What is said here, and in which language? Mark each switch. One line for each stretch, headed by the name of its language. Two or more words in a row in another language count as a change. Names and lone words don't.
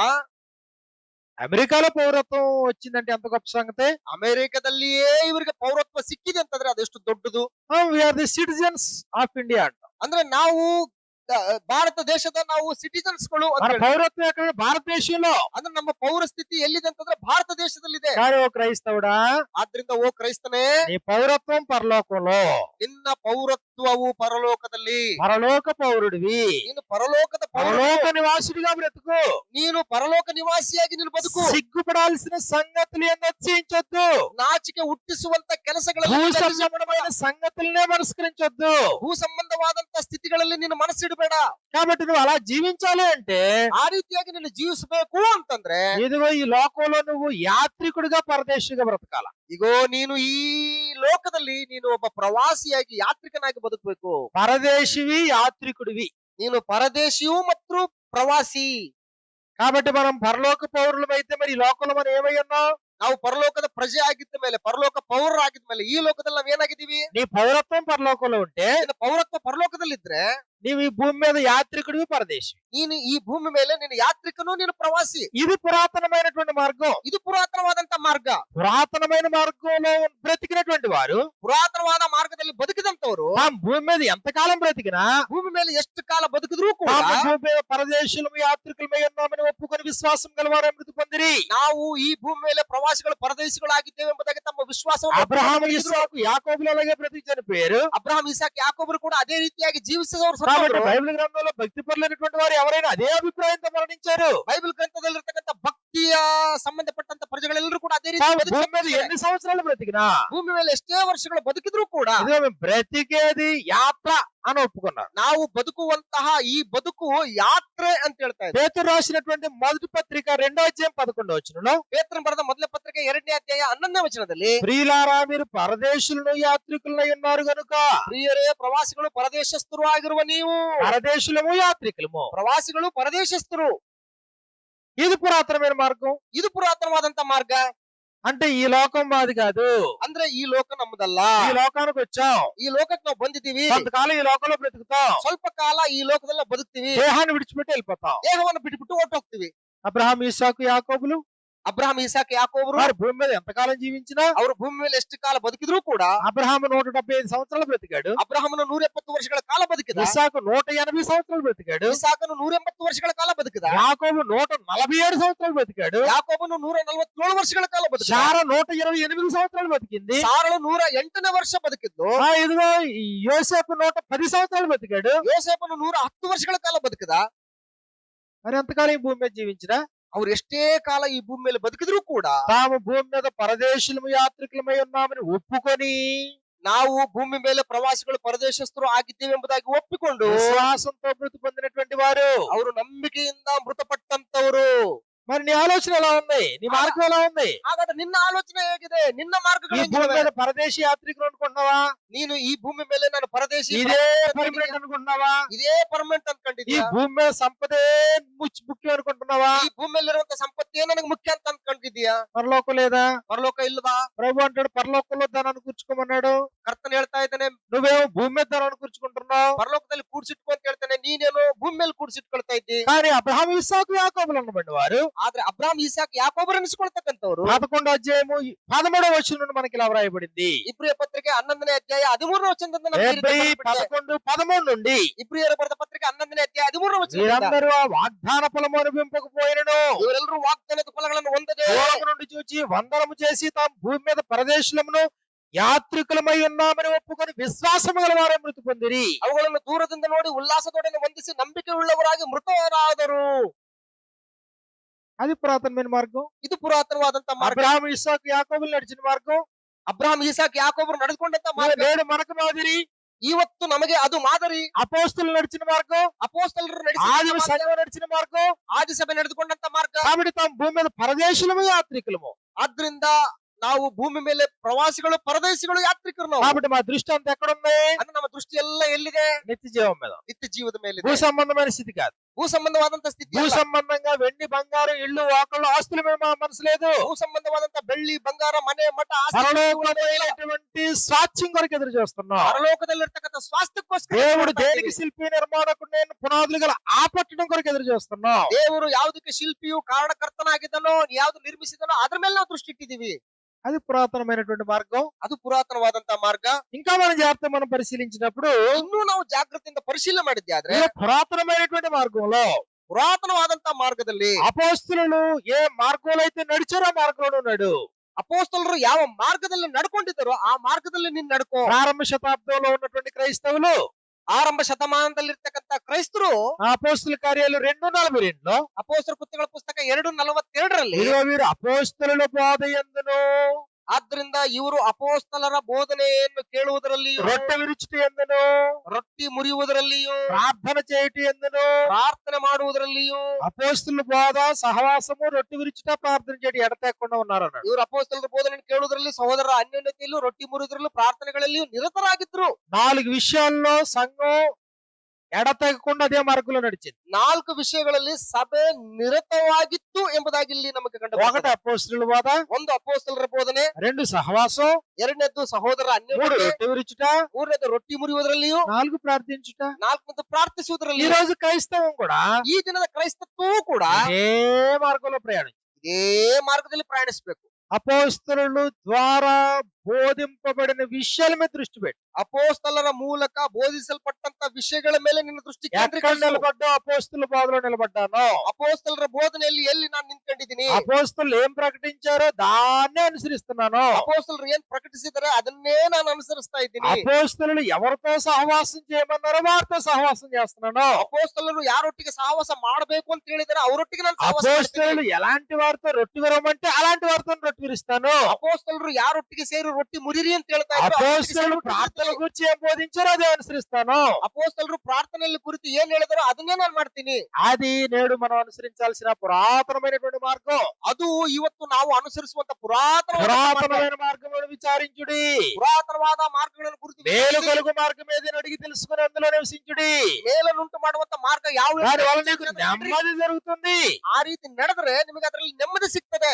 Telugu: అమెరికాలో పౌరత్వం వచ్చిందంటే ఎంత గొప్ప సంగతి.
Kannada: ಅಮೆರಿಕದಲ್ಲಿಯೇ ಇವರಿಗೆ ಪೌರತ್ವ ಸಿಕ್ಕಿದೆ ಅಂತಂದ್ರೆ ಅದೆಷ್ಟು ದೊಡ್ಡದು.
English: We are the citizens of India అంట.
Kannada: ಅಂದ್ರೆ ನಾವು ಭಾರತ ದೇಶದ ನಾವು ಸಿಟಿಜನ್ಸ್ ಗಳು ಅಂತ
Telugu: మన
Kannada: ಹೇಳಿ.
Telugu: పౌరత్వం ఎక్కడ? భారతదేశంలో.
Kannada: ಅಂದ್ರೆ ನಮ್ಮ ಪೌರ ಸ್ಥಿತಿ ಎಲ್ಲಿದೆ ಅಂತಂದ್ರೆ ಭಾರತ ದೇಶದಲ್ಲಿದೆ.
Telugu: కానీ ఓ క్రైస్తవుడా,
Kannada: ಆದ್ರಿಂದ ಓ ಕ್ರೈಸ್ತನೇ,
Telugu: నీ పౌరత్వం పరలోకంలో.
Kannada: ನಿನ್ನ ಪೌರತ್ವವು ಪರಲೋಕದಲ್ಲಿ.
Telugu: పరలోక పౌరుడివి.
Kannada: ನೀನು ಪರಲೋಕದ
Telugu: పరలోక నివాసుడిగా బ్రతుకు.
Kannada: ನೀನು ಪರಲೋಕ ನಿವಾಸಿಯಾಗಿ ನೀನು ಬದುಕು.
Telugu: సిగ్గుపడాల్సిన సంగతులు నచ్చించొద్దు.
Kannada: ನಾಚಿಕೆ ಹುಟ್ಟಿಸುವಂತ
Telugu: భూ
Kannada: ಕೆಲಸಗಳಲ್ಲಿ
Telugu: సంబంధమైన సంగతులనే మనస్కరించొద్దు.
Kannada: ಭೂ ಸಂಬಂಧವಾದಂತ ಸ್ಥಿತಿಗಳಲ್ಲಿ ನೀನು ಮನಸ್ಸಿಡಬೇಡ.
Telugu: కాబట్టి నువ్వు అలా జీవించాలి అంటే
Kannada: ಆ ರೀತಿಯಾಗಿ ನೀನು ಜೀವಿಸಬೇಕು ಅಂತಂದ್ರೆ
Telugu: ఇదిగో ఈ లోకంలో నువ్వు యాత్రికుడిగా పరదేశిగా బ్రతకాల.
Kannada: ಇಗೋ ನೀನು ಈ ಲೋಕದಲ್ಲಿ ನೀನು ಒಬ್ಬ ಪ್ರವಾಸಿಯಾಗಿ ಯಾತ್ರಿಕನಾಗಿ ಬದುಕಬೇಕು.
Telugu: పరదేశివి, యాత్రికుడివి.
Kannada: ನೀನು ಪರದೇಶಿಯು ಮತ್ತು ಪ್ರವಾಸಿ.
Telugu: కాబట్టి మనం పరలోక పౌరులమైతే మరి ఈ లోకంలో మనం ఏమై ఉన్నాం?
Kannada: ನಾವು ಪರಲೋಕದ ಪ್ರಜೆ ಆಗಿದ್ದ ಮೇಲೆ, ಪರಲೋಕ ಪೌರರಾಗಿದ್ದ ಮೇಲೆ ಈ ಲೋಕದಲ್ಲಿ ನಾವ್ ಏನಾಗಿದ್ದೀವಿ?
Telugu: నీ పౌరత్వం పరలోకంలో ఉంటే
Kannada: ನಿನ್ನ ಪೌರತ್ವ ಪರಲೋಕದಲ್ಲಿದ್ರೆ
Telugu: నీవు ఈ భూమి మీద యాత్రికుడివి, పరదేశి.
Kannada: ನೀನು ಈ ಭೂಮಿ ಮೇಲೆ ನೀನು ಯಾತ್ರಿಕನು, ನೀನು ಪ್ರವಾಸಿ.
Telugu: ఇది పురాతనమైనటువంటి మార్గం.
Kannada: ಇದು ಪುರಾತನವಾದಂತ ಮಾರ್ಗ.
Telugu: పురాతనమైన మార్గంలో బ్రతికినటువంటి వారు
Kannada: ಪುರಾತನವಾದ ಮಾರ್ಗದಲ್ಲಿ ಬದುಕಿದಂತವರು
Telugu: ఆ భూమి మీద ఎంతకాలం బ్రతికినా
Kannada: ಭೂಮಿ ಮೇಲೆ ಎಷ್ಟು ಕಾಲ ಬದುಕಿದ್ರು ಕೂಡ
Telugu: తాము భూమి మీద పరదేశులము యాత్రికులమై ఉన్నామని ఒప్పుకొని విశ్వాసం గలవారే మృతి పొందిరి.
Kannada: ನಾವು ಈ ಭೂಮಿ ಮೇಲೆ ಪ್ರವಾಸಿಗಳು ಪರದೇಶಿಗಳಾಗಿದ್ದೇವೆ ಎಂಬುದಾಗಿ ತಮ್ಮ ವಿಶ್ವಾಸವನ್ನು
Telugu: అబ్రహాము,
Kannada: ಒಪ್ಪಿಕೊಂಡಿದ್ರು.
Telugu: ఇస్సాకు, యాకోబులు అలాగే బ్రతికి చనిపోయారు.
Kannada: ಅಬ್ರಹಾಂ, ಇಸಾಕ್, ಯಾಕೋಬರು ಕೂಡ ಅದೇ ರೀತಿಯಾಗಿ ಜೀವಿಸಿದವರು
Telugu: కాబట్టి
Kannada: ಸತ್ತವರು.
Telugu: బైబిల్ గ్రంథంలో భక్తి పరులైనటువంటి వారు ఎవరైనా అదే అభిప్రాయంతో మరణించారు.
Kannada: ಬೈಬಲ್ ಗ್ರಂಥದಲ್ಲಿರ್ತಕ್ಕಂಥ ಭಕ್ತಿಯ ಸಂಬಂಧಪಟ್ಟಂತ ಪ್ರಜೆಗಳೆಲ್ಲರೂ ಕೂಡ ಅದೇ ರೀತಿ
Telugu: తాము
Kannada: ಬದುಕಿ
Telugu: భూమి మీద
Kannada: ಸತ್ತಿದ್ದಾರೆ.
Telugu: ఎన్ని సంవత్సరాలు బ్రతికినా
Kannada: ಭೂಮಿ ಮೇಲೆ ಎಷ್ಟೇ ವರ್ಷಗಳು ಬದುಕಿದ್ರು ಕೂಡ
Telugu: ఇదిగో మేము బ్రతికేది యాత్ర అని ఒప్పుకున్నారు.
Kannada: ನಾವು ಬದುಕುವಂತಹ ಈ ಬದುಕು ಯಾತ್ರೆ ಅಂತ ಹೇಳ್ತಾ ಇದೆ.
Telugu: పేతురు రాసినటువంటి మొదటి పత్రిక 2:11
Kannada: ಪೇತ್ರನು ಬರೆದ ಮೊದಲ ಪತ್ರಿಕೆ 2ನೇ ಅಧ್ಯಾಯ 11ನೇ ವಚನದಲ್ಲಿ,
Telugu: ప్రియులారా మీరు పరదేశులను యాత్రికులై ఉన్నారు గనుక.
Kannada: ಪ್ರಿಯರೇ, ಪ್ರವಾಸಿಗಳು ಪರದೇಶಸ್ಥರು ಆಗಿರುವ ನೀವು.
Telugu: పరదేశులము, యాత్రికులము.
Kannada: ಪ್ರವಾಸಿಗಳು ಪರದೇಶಸ್ಥರು.
Telugu: ఇది పురాతనమైన మార్గం.
Kannada: ಇದು ಪುರಾತನವಾದಂತ ಮಾರ್ಗ.
Telugu: అంటే ఈ లోకం మాది కాదు.
Kannada: ಅಂದ್ರೆ ಈ ಲೋಕ ನಮ್ಮದಲ್ಲ.
Telugu: ఈ లోకానికి వచ్చాం.
Kannada: ಈ ಲೋಕಕ್ಕೆ ನಾವು ಬಂದಿದ್ದೀವಿ.
Telugu: కొంతకాలం ఈ లోకంలో బ్రతుకుతాం.
Kannada: ಸ್ವಲ್ಪ ಕಾಲ ಈ ಲೋಕದಲ್ಲ ಬದುಕ್ತಿವಿ.
Telugu: దేహాన్ని విడిచిపెట్టి వెళ్ళిపోతాం.
Kannada: ದೇಹವನ್ನು ಬಿಟ್ಬಿಟ್ಟು ಹೊರಟೋಗ್ತಿವಿ.
Telugu: అబ్రహాం, ఇస్సాకు, యాకోబులు
Kannada: ಅಬ್ರಹಾಂ, ಇಸಾಕ್, ಯಾಕೋಬರು
Telugu: వారు భూమి మీద ఎంతకాలం జీవించినా
Kannada: ಅವರು ಭೂಮಿ ಮೇಲೆ ಎಷ್ಟು ಕಾಲ ಬದುಕಿದ್ರು ಕೂಡ
Telugu: అబ్రహాము 175 సంవత్సరాలు బ్రతికాడు.
Kannada: ಅಬ್ರಹಾಮನು 170 ವರ್ಷಗಳ ಕಾಲ ಬದುಕಿದ.
Telugu: ఇస్సాకు 180 సంవత్సరాలు బ్రతికాడు.
Kannada: ಇಸಾಕನು 180 ವರ್ಷಗಳ ಕಾಲ ಬದುಕಿದ.
Telugu: యాకోబు 147 సంవత్సరాలు బ్రతికాడు.
Kannada: ಯಾಕೋಬನು 147 ವರ್ಷಗಳ ಕಾಲ ಬದುಕಿದ.
Telugu: శారా 128 సంవత్సరాలు బతికింది.
Kannada: ಸಾರಳು 108ನೇ ವರ್ಷ ಬದುಕಿದ್ದು.
Telugu: ఇదిగో ఈ యోసేపు 110 సంవత్సరాలు బతికాడు.
Kannada: ಯೋಸೇಫನು 110 ವರ್ಷಗಳ ಕಾಲ ಬದುಕಿದ.
Telugu: మరి ఎంతకాలం ఈ భూమి మీద జీవించినా
Kannada: ಅವ್ರು ಎಷ್ಟೇ ಕಾಲ ಈ ಭೂಮಿ ಮೇಲೆ ಬದುಕಿದ್ರು ಕೂಡ
Telugu: తాము భూమి మీద పరదేశులము, యాత్రికులమై ఉన్నామని ఒప్పుకొని
Kannada: ನಾವು ಭೂಮಿ ಮೇಲೆ ಪ್ರವಾಸಿಗಳು ಪರದೇಶಸ್ಥರು ಆಗಿದ್ದೇವೆ ಎಂಬುದಾಗಿ ಒಪ್ಪಿಕೊಂಡು
Telugu: విశ్వాసంతో మృతి పొందినటువంటి వారు.
Kannada: ಅವರು ನಂಬಿಕೆಯಿಂದ ಮೃತಪಟ್ಟಂತವರು.
Telugu: మరి నీ ఆలోచన ఎలా ఉంది? నీ మార్గం ఎలా ఉంది?
Kannada: ಹಾಗಾದ್ರೆ ನಿನ್ನ ಆಲೋಚನೆ ಹೇಗಿದೆ? ನಿನ್ನ
Telugu: ఈ
Kannada: ಮಾರ್ಗಗಳು
Telugu: భూమి
Kannada: ಹೇಗಿವೆ?
Telugu: మీద పరదేశీ యాత్రికులు అనుకుంటున్నావా?
Kannada: ನೀನು ಈ ಭೂಮಿ ಮೇಲೆ ನಾನು ಪರದೇಶಿ,
Telugu: ఇదే పర్మనెంట్ అనుకుంటున్నావా?
Kannada: ಇದೇ ಪರ್ಮನೆಂಟ್
Telugu: ఈ
Kannada: ಅನ್ಕೊಂಡಿದ್ಯಾ?
Telugu: భూమి మీద సంపదే ముఖ్యం అనుకుంటున్నావా?
Kannada: ಈ ಭೂಮಿಯಲ್ಲಿರುವಂತ ಸಂಪತ್ತೇ ನನಗೆ ಮುಖ್ಯ ಅಂತ ಅನ್ಕೊಂಡಿದ್ಯಾ?
Telugu: పరలోకం లేదా?
Kannada: ಪರಲೋಕ ಇಲ್ವಾ?
Telugu: ప్రభు అంటాడు పరలోకంలో ధనాన్ని కూర్చుకోమన్నాడు.
Kannada: ಕರ್ತನ ಹೇಳ್ತಾ ಇದ್ದಾನೆ,
Telugu: నువ్వేమో భూమి మీద ధనాన్ని కూర్చుకుంటున్నావు.
Kannada: ಪರಲೋಕದಲ್ಲಿ ಕೂಡ್ಸಿಟ್ಕೊ ಅಂತ ಹೇಳ್ತಾನೆ, ನೀನೇನು ಭೂಮಿ ಮೇಲೆ ಕೂಡ್ಸಿಟ್ಕೊಳ್ತಾ ಇದ್ದಿ.
Telugu: కానీ అబ్రహాం ఇస్సాకు యాకోబులు అనబడిన వారు
Kannada: ಆದ್ರೆ ಅಬ್ರಾಮ್ ಇಸಾಕ್ ಯಾಕೋಬರು ಅನಿಸ್ಕೊಳ್ತಕ್ಕಂಥವ್ರು
Telugu: 11వ అధ్యాయము 13వ వచనం నుండి మనకి ఇలా వ్రాయబడింది.
Kannada: ಇಬ್ರಿಯ ಪತ್ರಿಕೆ 11ನೇ ಅಧ್ಯಾಯ 13ನೇ ವಚನದಿಂದ ನಮಗೆ ಈ ರೀತಿ
Telugu: హెబ్రీ
Kannada: ಬರೆಯಲ್ಪಟ್ಟಿದೆ.
Telugu: 11:13 నుండి
Kannada: ಇಬ್ರಿಯರ ಬರೆದ ಪತ್ರಿಕೆ 11ನೇ ಅಧ್ಯಾಯ 13ನೇ ವಚನದಿಂದ
Telugu: వీరందరూ ఆ వాగ్దాన ఫలము అనుభవింపకపోయినను
Kannada: ಇವರೆಲ್ಲರೂ ವಾಗ್ದಾನದ ಫಲಗಳನ್ನು ಹೊಂದದೆ
Telugu: దూరము నుండి చూచి వందనము చేసి తాము భూమి మీద పరదేశులమును యాత్రికులమై ఉన్నామని ఒప్పుకొని విశ్వాసము గల వారే మృతి పొందిరి.
Kannada: ಅವುಗಳನ್ನು ದೂರದಿಂದ ನೋಡಿ ಉಲ್ಲಾಸದೊಡನೆ ವಂದಿಸಿ ನಂಬಿಕೆ ಉಳ್ಳವರಾಗಿ ಮೃತರಾದರು.
Telugu: అది పురాతనమైన మార్గం.
Kannada: ಇದು ಪುರಾತನವಾದಂತ ಮಾರ್ಗ.
Telugu: అబ్రహాము ఇస్సాకు యాకోబులు నడిచిన మార్గం.
Kannada: ಅಬ್ರಾಮ್ ಇಸಾಕ್ ಯಾಕೋಬರು ನಡೆದುಕೊಂಡಂತ ಮಾರ್ಗ.
Telugu: నేడు మనకు మాదిరి.
Kannada: ಇವತ್ತು ನಮಗೆ ಅದು ಮಾದರಿ.
Telugu: అపోస్తులు నడిచిన మార్గం,
Kannada: ಅಪೋಸ್ತಲರು
Telugu: ఆదిమ
Kannada: ನಡೆಸಿದ
Telugu: సంఘం నడిచిన మార్గం.
Kannada: ಆದಿಸಭೆ ನಡೆದುಕೊಂಡಂತ ಮಾರ್ಗ.
Telugu: కాబట్టి తాము భూమి మీద పరదేశులము యాత్రికులము.
Kannada: ಆದ್ರಿಂದ ನಾವು ಭೂಮಿ ಮೇಲೆ ಪ್ರವಾಸಿಗಳು, ಪರದೇಶಿಗಳು, ಯಾತ್ರಿಕರು ನಾವು.
Telugu: కాబట్టి మా దృష్టి అంతా ఎక్కడుంది?
Kannada: ಅಂದ್ರೆ ನಮ್ಮ ದೃಷ್ಟಿ ಎಲ್ಲ ಎಲ್ಲಿದೆ?
Telugu: నిత్య జీవం మీద,
Kannada: ನಿತ್ಯ ಜೀವದ
Telugu: భూ
Kannada: ಮೇಲೆ.
Telugu: సంబంధమైన స్థితి కాదు.
Kannada: ಭೂ సంబంధವಾದಂತ ಸ್ಥಿತಿ
Telugu: భూ
Kannada: ಅಲ್ಲ.
Telugu: సంబంధంగా వెండి బంగారం ఇల్లు వాకళ్ళు ఆస్తుల మీద మా మనసు లేదు.
Kannada: ಭೂ ಸಂಬಂಧವಾದಂತ ಬೆಳ್ಳಿ ಬಂಗಾರ ಮನೆ ಮಠ ಆಸ್ತಿ
Telugu: పరలోకమైనటువంటి స్వాస్థ్యం కొరకు ఎదురు చూస్తున్నాం.
Kannada: ಪರಲೋಕದಲ್ಲಿರ್ತಕ್ಕಂಥ ಸ್ವಾಸ್ಥ್ಯಕ್ಕೋಸ್ಕರ
Telugu: దేవుడు
Kannada: ಮಾಡ್ತಾ
Telugu: దేనికి
Kannada: ಇದ್ದೀವಿ.
Telugu: శిల్పి నిర్మాణకుడు నేను పునాదులు గల ఆ పట్టణం కొరకు ఎదురు చూస్తున్నాం.
Kannada: ದೇವರು ಯಾವುದಕ್ಕೆ ಶಿಲ್ಪಿಯು ಕಾರಣಕರ್ತನಾಗಿದ್ದಾನೋ, ಯಾವ್ದು ನಿರ್ಮಿಸಿದನೋ ಅದ್ರ ಮೇಲೆ ನಾವು ದೃಷ್ಟಿ ಇಟ್ಟಿದೀವಿ.
Telugu: అది పురాతనమైనటువంటి మార్గం.
Kannada: ಅದು ಪುರಾತನವಾದಂತ ಮಾರ್ಗ.
Telugu: ఇంకా మనం జాగ్రత్త మనం పరిశీలించినప్పుడు
Kannada: ಇನ್ನೂ ನಾವು ಜಾಗೃತಿಯಿಂದ ಪರಿಶೀಲನೆ ಮಾಡಿದ್ದೆ ಆದ್ರೆ
Telugu: ఈ పురాతనమైనటువంటి మార్గంలో
Kannada: ಪುರಾತನವಾದಂತ ಮಾರ್ಗದಲ್ಲಿ
Telugu: అపోస్తులు ఏ మార్గంలో అయితే నడిచారో ఆ మార్గంలో ఉన్నాడు.
Kannada: ಅಪೋಸ್ತಲರು ಯಾವ ಮಾರ್ಗದಲ್ಲಿ ನಡ್ಕೊಂಡಿದ್ದಾರೋ ಆ ಮಾರ್ಗದಲ್ಲಿ ನೀನ್ ನಡ್ಕೋ.
Telugu: ప్రారంభ శతాబ్దంలో ఉన్నటువంటి క్రైస్తవులు
Kannada: ಆರಂಭ ಶತಮಾನದಲ್ಲಿರ್ತಕ್ಕಂಥ ಕ್ರೈಸ್ತರು
Telugu: ఆ అపోస్తుల కార్యాలు 2:42లో
Kannada: ಅಪೋಸ್ತಲ ಕೃತ್ಯಗಳ ಪುಸ್ತಕ 2:42ರಲ್ಲಿ
Telugu: ఇదిగో వీరు అపోస్తుల బోధ యందును
Kannada: ಆದ್ರಿಂದ ಇವರು ಅಪೋಸ್ತಲರ ಬೋಧನೆಯನ್ನು ಕೇಳುವುದರಲ್ಲಿಯೂ,
Telugu: రొట్టె విరుచుట యందును
Kannada: ರೊಟ್ಟಿ ಮುರಿಯುವುದರಲ್ಲಿಯೂ,
Telugu: ప్రార్థన చేయుట యందును
Kannada: ಪ್ರಾರ್ಥನೆ ಮಾಡುವುದರಲ್ಲಿಯೂ,
Telugu: అపోస్తుల బోధ సహవాసము రొట్టె విరుచుట ప్రార్థన చేయడం ఎడతెక్కకుండా ఉన్నారు అన్నాడు.
Kannada: ಇವರು ಅಪೋಸ್ತಲರ ಬೋಧನೆಯನ್ನು ಕೇಳುವುದರಲ್ಲಿ, ಸಹೋದರರ ಅನ್ಯೋನ್ಯತೆಯಲ್ಲೂ, ರೊಟ್ಟಿ ಮುರಿಯುವುದರಲ್ಲೂ, ಪ್ರಾರ್ಥನೆಗಳಲ್ಲಿಯೂ ನಿರತರಾಗಿದ್ರು.
Telugu: 4 విషయాల్లో సంఘం ఎడతెగకుండా అదే మార్గంలో నడిచింది.
Kannada: 4 విಷಯಗಳಲ್ಲಿ ಸಭೆ ನಿರತವಾಗಿತ್ತು ಎಂಬುದಾಗಿ ಇಲ್ಲಿ ನಮಗೆ ಕಂಡು
Telugu: ఒకటి
Kannada: ಬರ್ತದೆ.
Telugu: అపోస్తుల బోధ,
Kannada: ಒಂದು ಅಪೋಸ್ತಲರ ಬೋಧನೆ,
Telugu: 2 సహవాసం,
Kannada: ಎರಡನೇದ್ದು ಸಹೋದರ
Telugu: 3
Kannada: ಅನ್ಯೋನ್ಯತೆ,
Telugu: రొట్టె విరుచుట,
Kannada: ಮೂರನೇದು ರೊಟ್ಟಿ ಮುರಿಯುವುದರಲ್ಲಿಯೂ,
Telugu: 4 ప్రార్థించుట.
Kannada: 4ನೇದು
Telugu: ఈ
Kannada: ಪ್ರಾರ್ಥಿಸುವುದರಲ್ಲಿ.
Telugu: రోజు క్రైస్తవం కూడా
Kannada: ಈ ದಿನದ ಕ್ರೈಸ್ತತ್ವವೂ ಕೂಡ
Telugu: ఇదే మార్గంలో ప్రయాణం.
Kannada: ಇದೇ ಮಾರ್ಗದಲ್ಲಿ ಪ್ರಯಾಣಿಸಬೇಕು.
Telugu: అపోస్తలుల ద్వారా బోధింపబడిన విషయాల మీద దృష్టి పెట్టు.
Kannada: ಅಪೋಸ್ತಲರ ಮೂಲಕ ಬೋಧಿಸಲ್ಪಟ್ಟಂತ ವಿಷಯಗಳ ಮೇಲೆ ನಿನ್ನ ದೃಷ್ಟಿ
Telugu: ఎక్కడ
Kannada: ಕೇಂದ್ರೀಕರಿಸು.
Telugu: నిలబడ్డా అపోస్తుల బోధలో నిలబడ్డాను.
Kannada: ಅಪೋಸ್ತಲರ ಬೋಧನೆಯಲ್ಲಿ ಎಲ್ಲಿ ನಾನು ನಿಂತ್ಕೊಂಡಿದ್ದೀನಿ,
Telugu: అపోస్తులు ఏం ప్రకటించారో దాన్నే అనుసరిస్తున్నాను.
Kannada: ಅಪೋಸ್ತಲರು ಏನ್ ಪ್ರಕಟಿಸಿದರೆ ಅದನ್ನೇ ನಾನು ಅನುಸರಿಸ್ತಾ ಇದ್ದೀನಿ.
Telugu: అపోస్తులు ఎవరితో సహవాసం చేయమన్నారో వారితో సహవాసం చేస్తున్నాను.
Kannada: ಅಪೋಸ್ತಲರು ಯಾರೊಟ್ಟಿಗೆ ಸಹವಾಸ ಮಾಡಬೇಕು ಅಂತ ಹೇಳಿದರೆ ಅವರೊಟ್ಟಿಗೆ ನಾನು ಸಹವಾಸ
Telugu: అపోస్తులు
Kannada: ಮಾಡ್ತೀನಿ.
Telugu: ఎలాంటి వారితో రొట్టె విరవమంటే అలాంటి వారితో రొట్టె విరుస్తాను.
Kannada: ಅಪೋಸ್ತಲರು ಯಾರೊಟ್ಟಿಗೆ ಸೇರಿ ರೊಟ್ಟಿ ಮುರಿರಿ ಅಂತ ಹೇಳ್ತಾ ಇದ್ರು,
Telugu: అపోస్తులు ప్రార్థన గురించి ఏం బోధించారో అదే అనుసరిస్తాను.
Kannada: ಅಪೋಸ್ತಲರು ಪ್ರಾರ್ಥನೆಯಲ್ಲಿ ಕುರಿತು ಏನ್ ಹೇಳಿದಾರೋ ಅದನ್ನೇ ನಾನು ಮಾಡ್ತೀನಿ.
Telugu: అది నేడు మనం అనుసరించాల్సిన పురాతనమైనటువంటి మార్గం.
Kannada: ಅದು ಇವತ್ತು ನಾವು ಅನುಸರಿಸುವಂತ ಪುರಾತನವಾದ
Telugu: మార్గమును విచారించుడి.
Kannada: ಪುರಾತನವಾದ ಮಾರ್ಗಗಳನ್ನು ಕುರಿತು
Telugu: మేలు
Kannada: ವಿಚಾರಿಸಿ,
Telugu: కలుగు మార్గం ఏదని అడిగి తెలుసుకుని అందులో నివసించుడి.
Kannada: ಮೇಲನ್ನುಂಟು ಮಾಡುವಂತ ಮಾರ್ಗ ಯಾವ
Telugu: దాని వల్ల నీకు నెమ్మది జరుగుతుంది.
Kannada: ಆ ರೀತಿ ನಡೆದ್ರೆ ನಿಮಗೆ ಅದರಲ್ಲಿ ನೆಮ್ಮದಿ ಸಿಗ್ತದೆ.